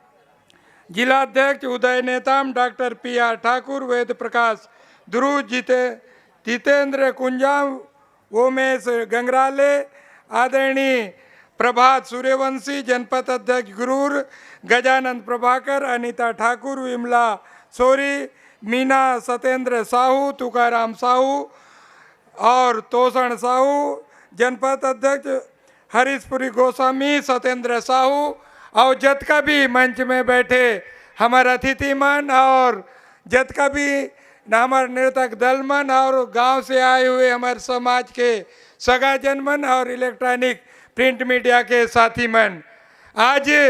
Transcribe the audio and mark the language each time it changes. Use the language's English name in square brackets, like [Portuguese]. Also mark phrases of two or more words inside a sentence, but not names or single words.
[Hindi] जिलाध्यक्ष उदय नेताम, डॉक्टर PR ठाकुर, वेद प्रकाश ध्रुव, जितेंद्र कुंजाम, उमेश गंगराले, आदरणीय प्रभात सूर्यवंशी, जनपद अध्यक्ष गुरूर, गजानंद प्रभाकर, अनीता ठाकुर, विमला सोरी, मीना सत्येंद्र साहू, तुकाराम साहू और तोषण साहू, जनपद अध्यक्ष हरीशपुरी गोस्वामी, सत्येंद्र साहू और जतका भी मंच में बैठे हमारे अतिथिमान और जतका भी हमारे नृतक दलमन और गांव से आए हुए हमारे समाज के सगा जनमन और [English] electronic print media [Hindi] के साथी मन, आज